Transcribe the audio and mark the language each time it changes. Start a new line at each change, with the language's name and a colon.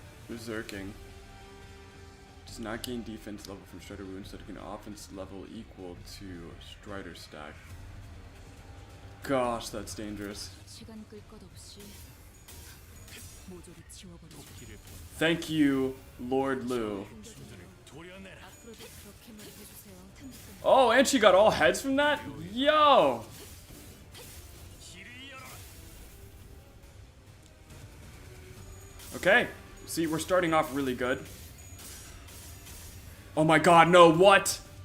English: Berserking. Does not gain defense level from Strider Wu, instead gain offense level equal to Strider stack. Gosh, that's dangerous.
Korean: 시간 끌 것 없이 모조리 지워버리죠.
English: Thank you, Lord Lu.
Korean: 앞으로도 그렇게만 해주세요.
English: Oh, and she got all heads from that? Yo! Okay, see, we're starting off really good. Oh my god, no, what?